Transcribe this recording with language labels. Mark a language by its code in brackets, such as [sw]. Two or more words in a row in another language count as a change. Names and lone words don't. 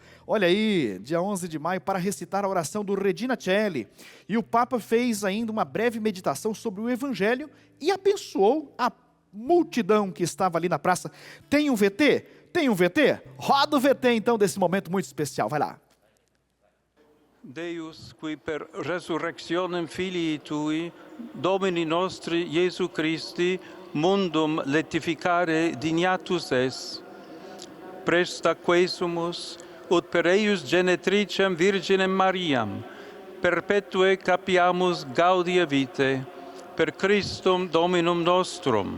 [pt] Olha aí, dia 11 de maio, para recitar a oração do Regina Coeli. E o Papa fez ainda uma breve meditação sobre o Evangelho e abençoou a multidão que estava ali na praça. Tem um VT? Tem um VT? Roda o VT então desse momento muito especial, vai lá. [la] Deus, qui per resurrectionem filii tui, Domini nostri Iesu Christi, mundum letificare dignatus es, presta quesumus, ut per eius genetricem Virginem Mariam, perpetue capiamus gaudia vitae, per Christum Dominum nostrum.